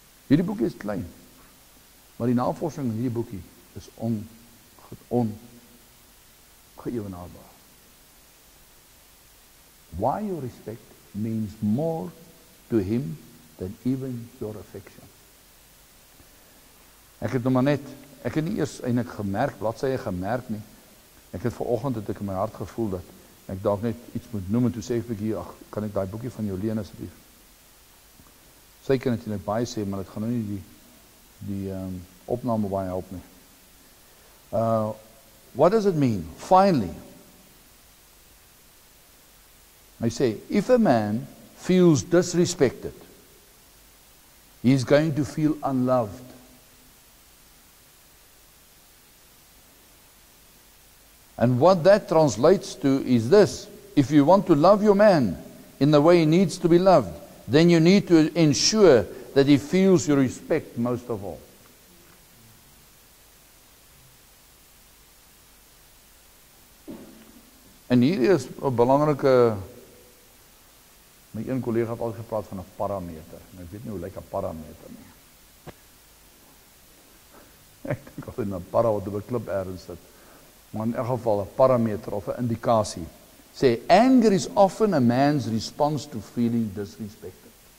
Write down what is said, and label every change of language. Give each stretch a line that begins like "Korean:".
Afrikaans: Hierdie boekie is klein, maar die navorsing in hierdie boekie is ongeëvenaarbaar.
English: Why your respect means more to him than even your affection.
Afrikaans: Ek het nie eers eintlik gemerk, bladsye gemerk nie. Ek het vanoggend het ek in my hart gevoel dat ek dalk net iets moet noem, en toe sê ek hier, kan ek daai boekie van jou leen asseblief? Sy kan natuurlik baie sê, maar dit gaan nou nie die opname baie help nie.
English: What does it mean? Finally, I say, if a man feels disrespected, he is going to feel unloved. And what that translates to is this: if you want to love your man in the way he needs to be loved, then you need to ensure that he feels your respect most of all.
Afrikaans: En hier is 'n belangrike, my een kollega het al gepraat van 'n parameter, en ek weet nie hoe lyk 'n parameter nie. Ek dink altyd 'n para wat op 'n klip ergens sit, maar in elk geval 'n parameter of 'n indikasie.
English: Sê, anger is often a man's response to feeling disrespected.